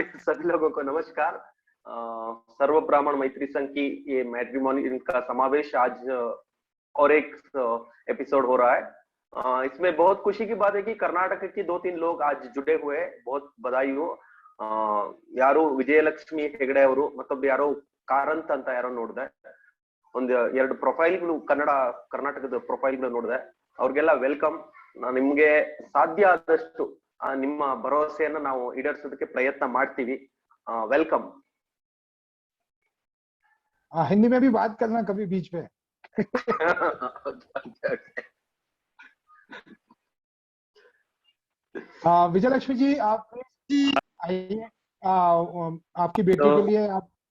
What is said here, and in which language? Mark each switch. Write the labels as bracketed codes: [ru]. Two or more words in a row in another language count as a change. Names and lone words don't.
[hi] सभी लोगों को नमस्कार। सर्व ब्राह्मण मैत्री संघ की ये मैट्रिमोनी इनका समावेश आज और एक एपिसोड हो रहा है। इसमें बहुत खुशी की बात है कि कर्नाटक के 2-3 लोग आज जुड़े हुए हैं, बहुत बधाई हो। [kn] यारो ವಿಜಯಲಕ್ಷ್ಮಿ ಹೆಗಡೆ ಅವರು ಮತ್ತೊಬ್ಬ ಯಾರೋ ಕಾರಂತ್ ಅಂತ ಯಾರೋ ನೋಡಿದೆ, ಒಂದು 2 ಪ್ರೊಫೈಲ್ಗಳು ಕರ್ನಾಟಕದ ಪ್ರೊಫೈಲ್ಗಳು ನೋಡಿದೆ, ಅವ್ರಿಗೆಲ್ಲ ವೆಲ್ಕಮ್. ನಿಮ್ಗೆ ಸಾಧ್ಯ ಆದಷ್ಟು ನಿಮ್ಮ ಭರವಸೆಯನ್ನ ನಾವು ಈಡೇರಿಸೋದಕ್ಕೆ ಪ್ರಯತ್ನ ಮಾಡ್ತೀವಿ. [hi] वेलकम। हिंदी में भी बात करना कभी बीच में। विजय लक्ष्मी जी आप आइए, आपकी बेटी के लिए आप।